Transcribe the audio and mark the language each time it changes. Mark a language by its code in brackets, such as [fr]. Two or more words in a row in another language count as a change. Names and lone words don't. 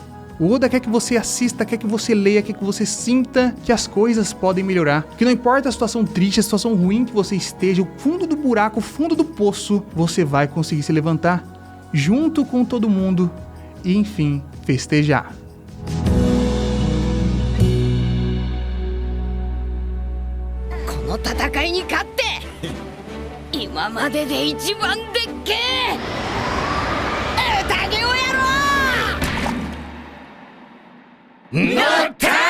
[pt] O Oda quer que você assista, quer que você leia, quer que você sinta que as coisas podem melhorar. Que não importa a situação triste, a situação ruim que você esteja, o fundo do buraco, o fundo do poço, você vai conseguir se levantar junto com todo mundo e, enfim, festejar. [ja] この戦いに勝って今までで一番でっけえ宴をやろう！なった